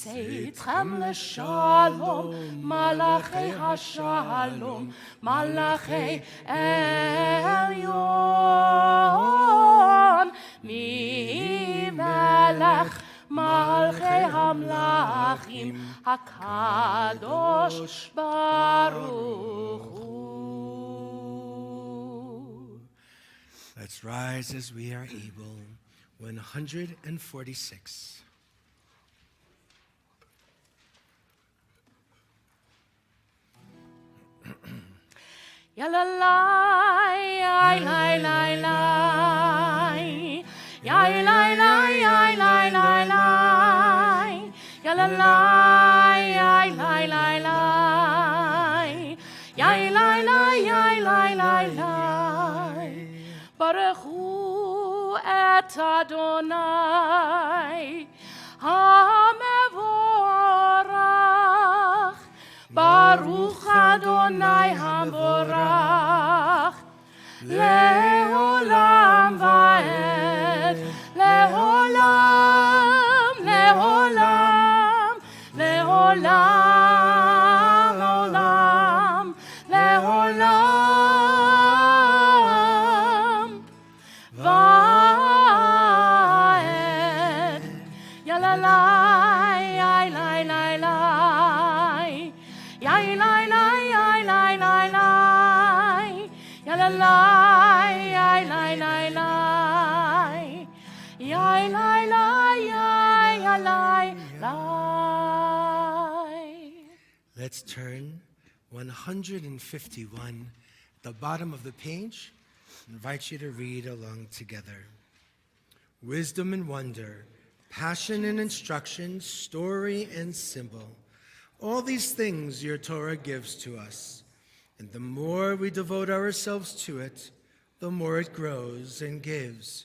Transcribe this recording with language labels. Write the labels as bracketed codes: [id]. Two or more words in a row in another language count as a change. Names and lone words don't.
[he] עשיתכם לשלום, מלאכי השלום, מלאכי עליון, ממלך מלכי המלכים, הקדוש ברוך הוא. [en] Let's rise as we are able. 146. Ya la la, ya la la la, ya la la, ya la la la, ya la la, ya la la la, ya la la, ya la la la. [he] ברוך הוא את אדוני המבורך. ברוך אדוני המבורך לעולם ועד לעולם לעולם לעולם עולם לעולם ועד Yalalai Yai Lai Lai Yai lai lai yai lai lai lai, ya la lai yai lai lai lai, yai lai lai yai ya lai lai. [en] Let's turn 151, the bottom of the page. I invite you to read along together. Wisdom and wonder, passion and instruction, story and symbol. All these things your Torah gives to us, and the more we devote ourselves to it, the more it grows and gives.